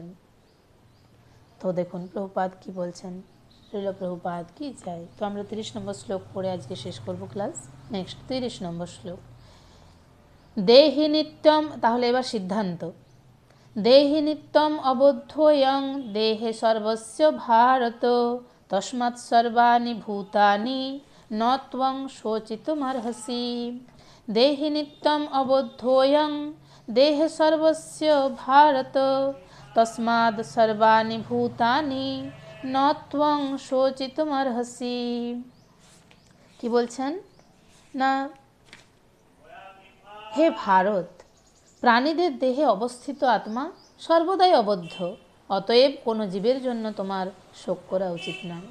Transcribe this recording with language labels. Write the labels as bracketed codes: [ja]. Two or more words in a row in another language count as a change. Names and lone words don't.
[bn] তো দেখুন প্রভুপাদ কি বলছেন, শ্রীল প্রভুপাদ কি চাই। তো আমরা 30 নম্বর শ্লোক পড়ে আজকে শেষ করব ক্লাস। নেক্সট 30 নম্বর শ্লোক, [sa] দেহি নিত্যম। [bn] তাহলে এবার সিদ্ধান্ত, [sa] দেহি নিত্যম অবধ্যয়ং দেহে সর্বস্য ভারত তস্মাৎ সর্বাণি ভূতানি ন ত্বং শোচিতুমর্হসি। দেহি নিত্যম অবধ্যয়ং দেহে সর্বস্য ভারত তস্মাৎ সর্বাণি ভূতানি ন ত্বং শোচিতুমর্হসি। [bn] কি বলছেন না, হে ভারত, প্রাণীদের দেহে অবস্থিত আত্মা সর্বদাই অবদ্ধ, অতএব কোনো জীবের জন্য তোমার শোক করা উচিত নয়।